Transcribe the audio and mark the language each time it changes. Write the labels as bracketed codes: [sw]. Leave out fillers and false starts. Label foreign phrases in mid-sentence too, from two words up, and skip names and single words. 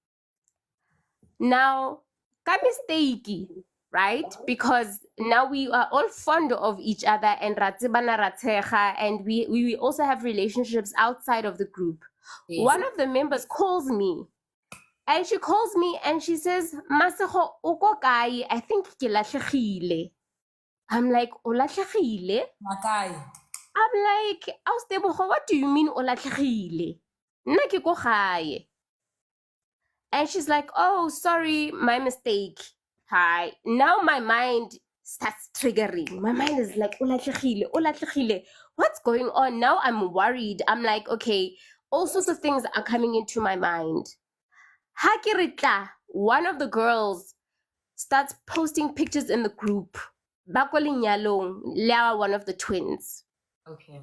[en] Now, ka mistake, right? Because now we are all fond of each other and and we also have relationships outside of the group. Yes. One of the members calls me. And she calls me and she says, [tn] Masego, uko kae? [en] I think [tn] ke latlhegile. [en] I'm like, [tn] o latlhegile? [en] I'm like, Austebogo, what do you mean [tn] o latlhegile? Nna ke ko gae. [en] And she's like, oh, sorry, my mistake. Hi. Now my mind starts triggering. My mind is like, [tn] o latlhegile, o latlhegile. [en] What's going on? Now I'm worried. I'm like, okay, all sorts of things are coming into my mind. Hakiritla, one of the girls starts posting pictures in the group. Bakolinyalong, Lewa, one of the twins. Okay.